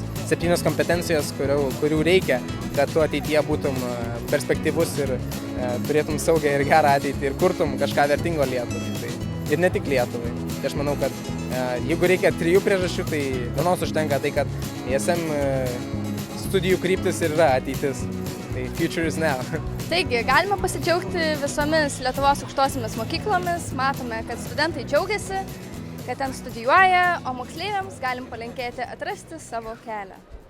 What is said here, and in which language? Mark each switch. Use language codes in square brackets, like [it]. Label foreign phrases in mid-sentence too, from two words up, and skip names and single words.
[lt] 7 kompetencijos, kurių reikia, kad tu ateityje būtum perspektyvus ir turėtum saugią ir gerą ateitį ir kurtum kažką vertingo Lietuvai. Ir ne tik Lietuvai. Tai aš manau, kad jeigu reikia 3 priežasčių, tai vienos užtenka tai, kad ISM studijų kryptis ir yra ateitis. [en] Tai future is now. [lt] Taigi, galime pasidžiaugti visomis Lietuvos aukštosiomis mokyklomis, matome, kad studentai džiaugiasi, kad ten studijuoja, o moksleiviams galim palinkėti atrasti savo kelią.